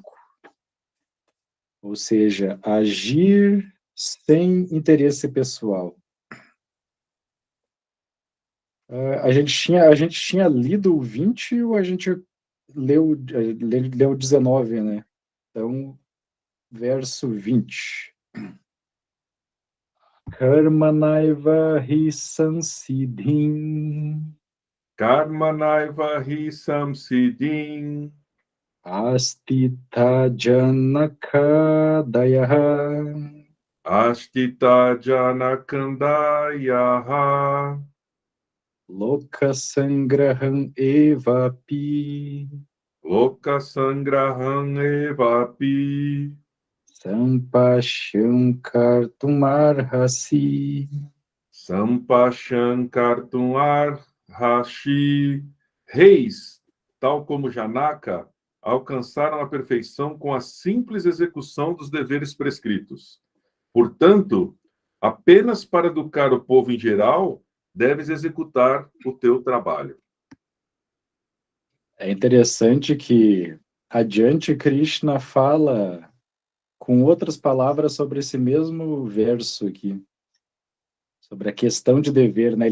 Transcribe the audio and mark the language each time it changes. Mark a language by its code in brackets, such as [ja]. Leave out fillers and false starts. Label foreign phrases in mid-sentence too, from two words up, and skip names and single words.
[pt] Ou seja, agir sem interesse pessoal. A gente tinha lido o 20 ou a gente leu 19, né? Então, verso 20. [sa] Karmanaiva hi samsiddhim Karmanaiva hi samsiddhim astita janakadayaha astita janakandayaha lokasangraham evapi lokasangraham evapi sampashyam kartumarhasi. Sampashan kartum arhashi. [pt] Reis, tal como Janaka, alcançaram a perfeição com a simples execução dos deveres prescritos. Portanto, apenas para educar o povo em geral, deves executar o teu trabalho. É interessante que adiante Krishna fala com outras palavras sobre esse mesmo verso aqui, sobre a questão de dever, né?